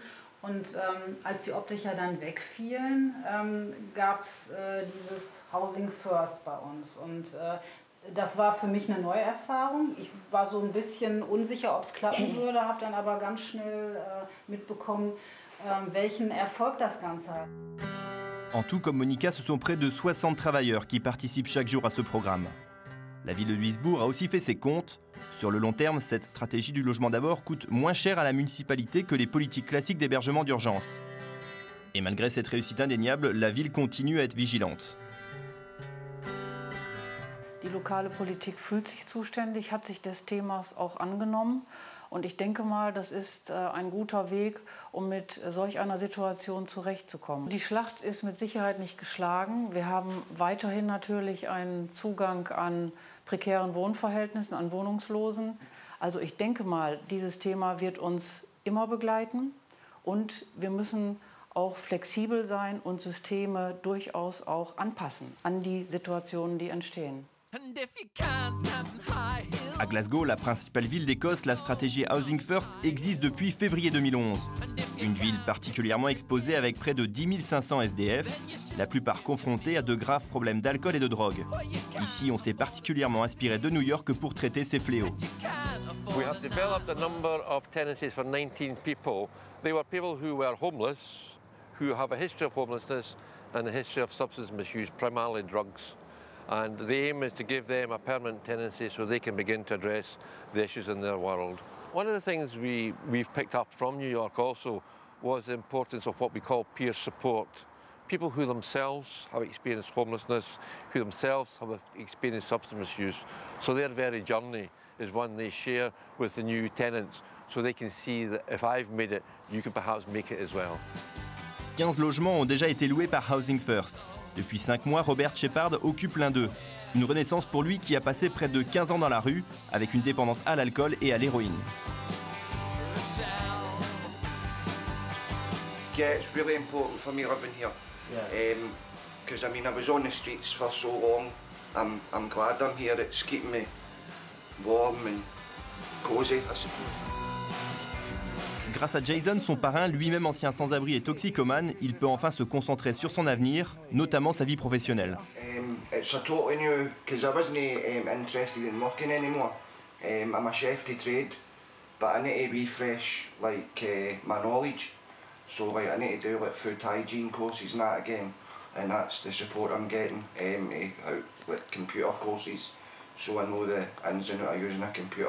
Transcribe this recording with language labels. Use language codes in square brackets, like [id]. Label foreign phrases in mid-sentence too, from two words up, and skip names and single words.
[de] Und als die Obdächer dann wegfielen, gab es dieses [en] Housing First [de] bei uns. Und das war für mich eine neue Erfahrung. Ich war so ein bisschen unsicher, ob es klappen würde, habe dann aber ganz schnell mitbekommen, welchen Erfolg das Ganze hat. [fr] En tout, comme Monica, ce sont près de 60 travailleurs qui participent chaque jour à ce programme. La ville de Duisbourg a aussi fait ses comptes. Sur le long terme, cette stratégie du logement d'abord coûte moins cher à la municipalité que les politiques classiques d'hébergement d'urgence. Et malgré cette réussite indéniable, la ville continue à être vigilante. [de] Die lokale Politik fühlt sich zuständig, hat sich des Themas auch angenommen. Und ich denke mal, das ist ein guter Weg, um mit solch einer Situation zurechtzukommen. Die Schlacht ist mit Sicherheit nicht geschlagen. Wir haben weiterhin natürlich einen Zugang an prekären Wohnverhältnissen, an Wohnungslosen. Also ich denke mal, dieses Thema wird uns immer begleiten. Und wir müssen auch flexibel sein und Systeme durchaus auch anpassen an die Situationen, die entstehen. [fr] À Glasgow, la principale ville d'Écosse, la stratégie [en] Housing First [fr] existe depuis février 2011. Une ville particulièrement exposée avec près de 10 500 SDF, la plupart confrontés à de graves problèmes d'alcool et de drogue. Ici, on s'est particulièrement inspiré de New York pour traiter ces fléaux. [en] We have developed a number of tenancies for 19 people. They were people who were homeless, who have a history of homelessness and a history of substance misuse, primarily drugs. And the aim is to give them a permanent tenancy so they can begin to address the issues in their world. One of the things we've picked up from New York also was the importance of what we call peer support. People who themselves have experienced homelessness, who themselves have experienced substance misuse. So their very journey is one they share with the new tenants so they can see that if I've made it, you can perhaps make it as well. [fr] 15 logements ont déjà été loués par [en] Housing First. [fr] Depuis 5 mois, Robert Shepard occupe l'un d'eux. Une renaissance pour lui qui a passé près de 15 ans dans la rue, avec une dépendance à l'alcool et à l'héroïne. [en] Yeah, it's really important for me living here. Because I mean, I was on the streets for so long. I'm glad I'm here. It's keeping me warm and cozy, I suppose. [fr] Grâce à Jason, son parrain, lui-même ancien sans-abri et toxicomane, il peut enfin se concentrer sur son avenir, notamment sa vie professionnelle. [en] It's a totally new, because I wasn't interested in working anymore. I'm a chef to trade, but I need to refresh my knowledge. So I need to do food hygiene courses and that again, and that's the support I'm getting, computer courses, so I know the ins and outs of using a computer.